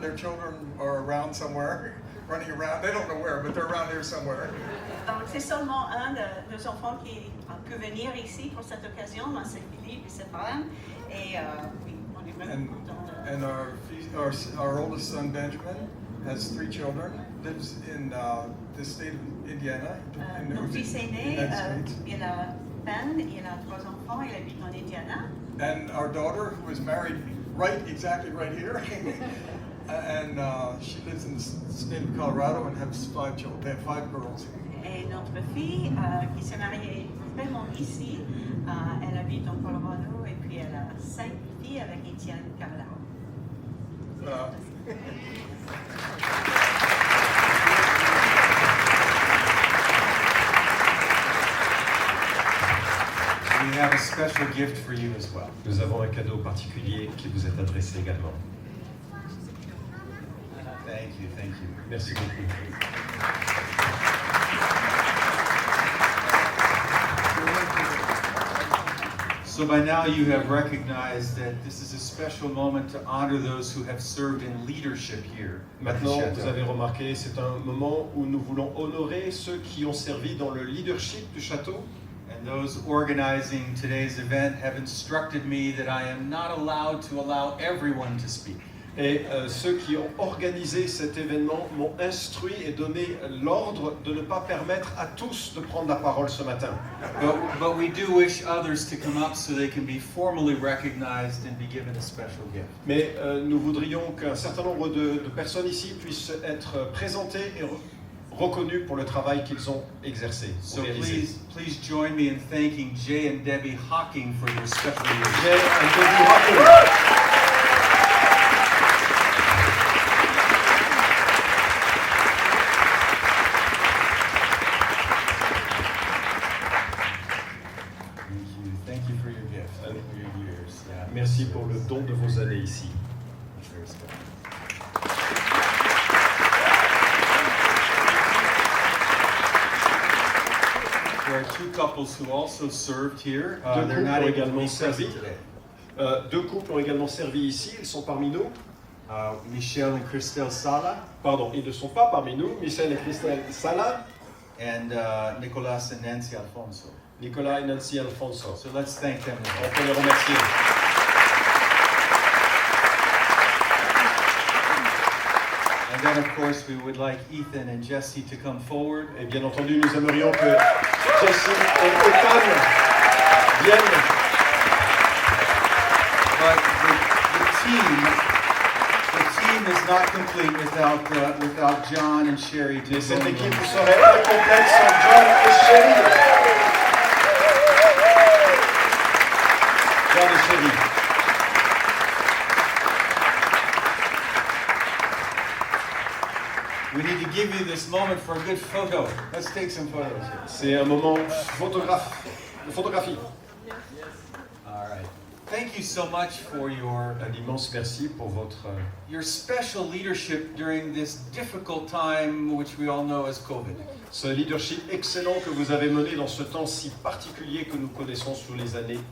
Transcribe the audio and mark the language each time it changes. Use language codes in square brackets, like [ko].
[en] Their children are around somewhere, running around. They don't know where, but they're around here somewhere. [fr] Donc, c'est seulement un de nos enfants qui a pu venir ici pour cette occasion, c'est Philippe et sa femme. Et oui, on est vraiment contents de... [en] And our oldest son, Benjamin, has 3 children, lives in the state of Indiana. [fr] Mon fils aîné, il a Ben, il a 3 enfants, il habite en Indiana. [en] And our daughter, who is married exactly right here, and she lives in the state of Colorado and has 5 children. They have 5 girls. [fr] Et notre fille, qui s'est mariée vraiment ici, elle habite en Colorado et puis elle a 5 filles avec Étienne Carla. [en] We have a special gift for you as well. [fr] Nous avons un cadeau particulier qui vous est adressé également. [en] Thank you. [fr] Merci beaucoup. [en] So by now you have recognized that this is a special moment to honor those who have served in leadership here at the [fr] Maintenant, vous [en] Chateau. [fr] avez remarqué, c'est un moment où nous voulons honorer ceux qui ont servi dans le leadership du château. [en] And those organizing today's event have instructed me that I am not allowed to allow everyone to speak. [fr] Et ceux qui ont organisé cet événement m'ont instruit et donné l'ordre de ne pas permettre à tous de prendre la parole ce matin. [en] But we do wish others to come up so they can be formally recognized and be given a special gift. [fr] Mais nous voudrions qu'un certain nombre de personnes ici puissent être présentées et reconnues pour le travail qu'ils ont exercé. [en] So please join me in thanking Jay and Debbie Hawking for their special leadership. Jay and Debbie Hawking. Thank you for your gift and for your years. Yeah. [fr] Merci pour le don de vos années ici. [en] Very special. There are two couples who also served here. They're not able to be present today. [fr] Deux couples ont également servi ici, ils sont parmi nous. [en] Michelle and Christelle Sala [fr] Pardon, ils ne sont pas parmi nous. Michel et Christelle Sala, [en] and Nicolas and Nancy Alfonso. [fr] Nicolas et Nancy Alfonso. [en] So let's thank them. [fr] On peut les remercier. [en] And then, of course, we would like Ethan and Jesse to come forward. [fr] Et bien entendu, nous aimerions que Jesse et Ethan viennent. [en] But the team is not complete without John and Sherry. [fr] Et cette équipe serait incomplète sans John et Sherry. John et Sherry. [en] We need to give you this moment for a good photo. Let's take some photos here. [fr] C'est un moment de photographie. [en] All right. Thank you so much for [fr] Un immense merci pour votre [en] your special leadership during this difficult time, which we all know as COVID. [fr] ce leadership excellent que vous avez mené dans ce temps si particulier que nous connaissons sous les années